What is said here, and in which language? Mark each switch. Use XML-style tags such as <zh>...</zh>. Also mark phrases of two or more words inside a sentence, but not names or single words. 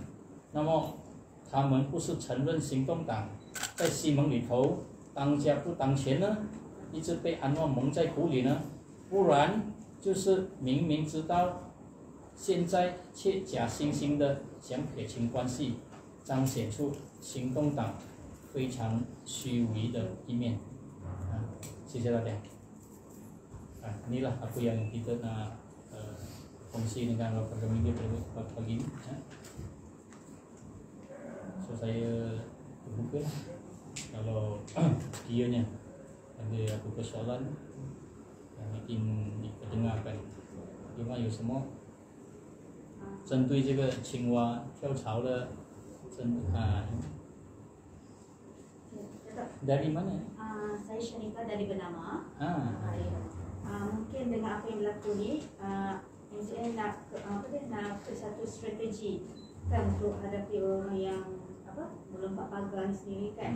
<zh>那么他们不是承认行动党在西蒙里头当家不当权呢，一直被安华蒙在鼓里呢，不然就是明明知道，现在却假惺惺的想撇清关系，彰显出行动党非常虚伪的一面。谢谢大家。</zh> <ms>Inilah apa yang kita nak kongsi dengan warga media pada pagi ini. So saya terbuka lah. Kalau kiranya ada apa persoalan yang ingin diperdengarkan,</ms> <zh>另外有什么针对这个青蛙跳槽的</zh> <ms>dari mana? Saya Syanika dari Bernama. Mungkin dengan apa yang berlaku ni, MCA nak satu strategi kan untuk hadapi orang yang melompat pagar sendiri kan.</ms>